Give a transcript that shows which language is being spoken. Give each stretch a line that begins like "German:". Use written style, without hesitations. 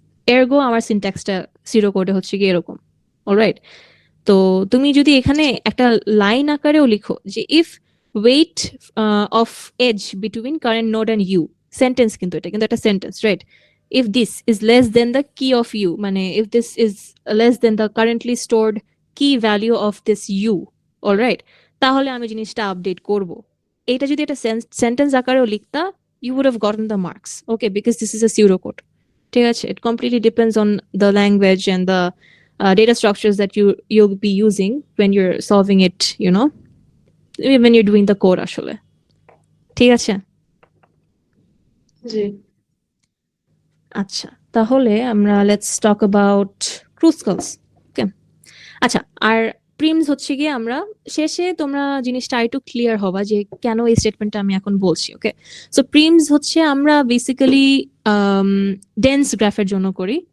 Bangla: ERGO আমার সিনট্যাক্সটা pseudo কোডে হচ্ছে কি এরকম। অলরাইট, তো তুমি যদি এখানে একটা লাইন আকারেও লিখো যে
English: if weight of edge between current node and u,
Bangla: sentence কিন্তু এটা কিন্তু একটা sentence, right?
English: if this is less than the key of u, মানে if this is less than the currently stored key value of this u, alright,
Bangla: তাহলে আমি জিনিসটা আপডেট করব। এটা যদি একটা sentence আকারেও লিখতা,
English: you would have gotten the marks, okay, because this is a pseudocode. ঠিক আছে, it completely depends on the language and the data structures that you'll be using when you're solving it, you know, when you're doing the code
Bangla: আসলে। ঠিক আছে, জি। আচ্ছা, তাহলে আমরা
English: let's talk about
Bangla: ক্রুসকালস। ওকে, আচ্ছা, আর Prim's হচ্ছে গিয়ে আমরা শেষে তোমরা জিনিসটা আরেকটু ক্লিয়ার হবা যে কেন এই স্টেটমেন্টটা আমি এখন বলছি। ওকে, সো প্রিমস হচ্ছে আমরা বেসিক্যালি ডেন্স গ্রাফের জন্য করি।